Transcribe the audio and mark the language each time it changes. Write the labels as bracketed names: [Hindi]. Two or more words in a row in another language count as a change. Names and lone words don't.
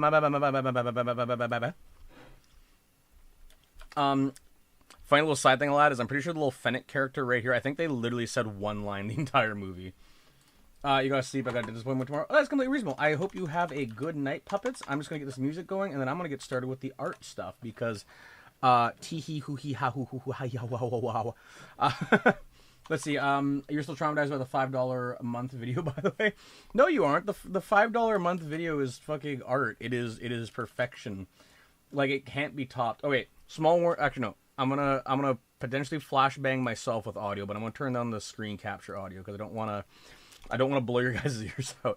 [English] Funny little side thing I'll add is I'm pretty sure the little Fennec character right here, I think they literally said one line the entire movie. You gotta sleep, I got a disappointment tomorrow. Oh, that's completely reasonable. I hope you have a good night, puppets. I'm just gonna get this music going, and then I'm gonna get started with the art stuff, because tee hee hoo hee ha hoo hoo hoo ha ya wow wow wow. Let's see, you're still traumatized by the $5 a month video, by the way? No, you aren't. The $5 a month video is fucking art. It is perfection. Like, it can't be topped. Oh, wait. Small warning. Actually, no. I'm gonna potentially flashbang myself with audio, but I'm gonna turn down the screen capture audio, because I don't wanna blow your guys' ears out.